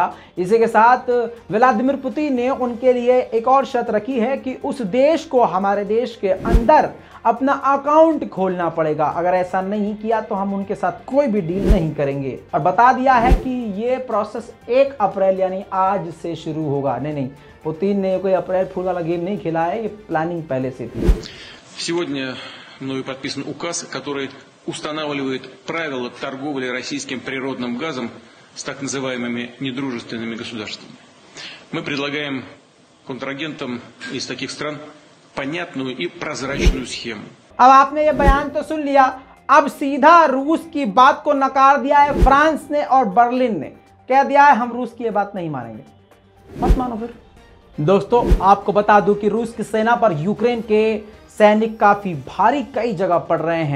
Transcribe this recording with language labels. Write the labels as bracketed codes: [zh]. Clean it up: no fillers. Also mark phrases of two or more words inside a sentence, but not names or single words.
[hi] इसी के साथ व्लादिमीर पुतिन ने उनके लिए एक और शर्त रखी है कि उस देश को हमारे देश के अंदर अपना अकाउंट खोलना पड़ेगा। अगर ऐसा नहीं किया तो हम उनके साथ कोई भी डील नहीं करेंगे। और बता दिया है कि ये प्रोसेस 1 अप्रैल यानी आज से शुरू होगा। नहीं, पुतिन ने कोई [en] April Fool [hi] वाला गेम नहीं खेला है, ये प्लानिंग पहले से थी। [ru] Сегодня мною подписан указ, который устанавливает правила торговли российским природным газом с так называемыми недружественными государствами. Мы предлагаем контрагентам из таких стран понятную и прозрачную схему. [hi] अब आपने ये बयान तो सुन लिया, अब सीधा रूस की बात को नकार दिया है फ्रांस ने और बर्लिन ने। कह दिया है हम रूस की ये बात नहीं मानेंगे। मत मानो फिर। दोस्तों आपको बता दूं कि रूस की सेना पर यूक्रेन के सैनिक काफी भारी कई जगह पड़ रहे हैं।